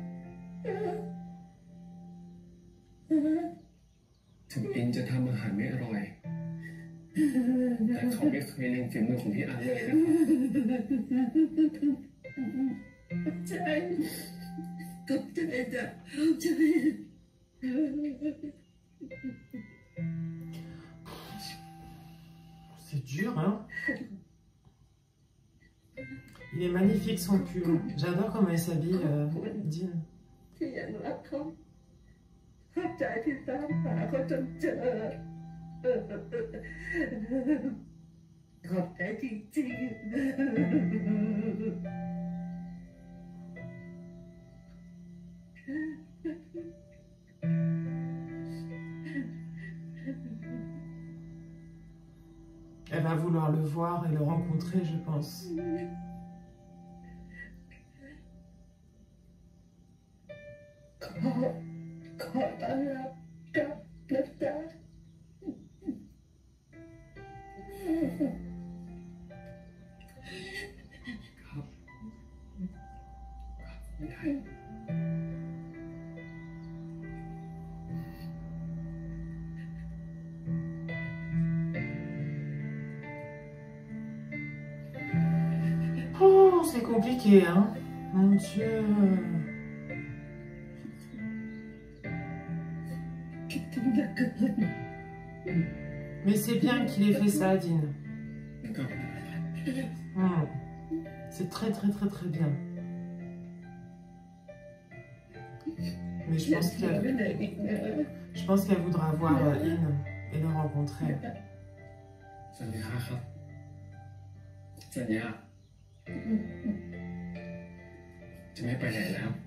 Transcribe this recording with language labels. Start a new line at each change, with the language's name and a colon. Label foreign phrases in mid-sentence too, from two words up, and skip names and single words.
Thai: ถึงอินจะทำอาหารไม่อร่อย แต่เขาไม่เคยลืมฝีมือของพี่อันเลยนะครับ ใช่ก็ใจจะใช่
French: C'est dur, hein. Il est magnifique son pull. J'adore comment il s'habille, Dean.
Thai: ที่ยังรักเขาเข้าใจที่ตามหาเขาจนเจอขอบใจจริงๆ
French: Elle va vouloir le voir et le rencontrer, je pense.
Thai: ขอต้อนรับกลับนะจ๊ะ ครับยาย
French: Oh, c'est compliqué, hein. Mon Dieu.
Thai: คิดถึงเหลือเกิน
French: Mais c'est bien qu'il ait fait ça, Dean.
Thai: ก็
French: C'est très, très, très, très bien. Mais
Thai: อย่าเสียไปไหนอีกนะ
French: je pense qu'elle voudra voir In et le rencontrer.
Thai: สัญญาครับ สัญญา จะไม่ไปไหนแล้ว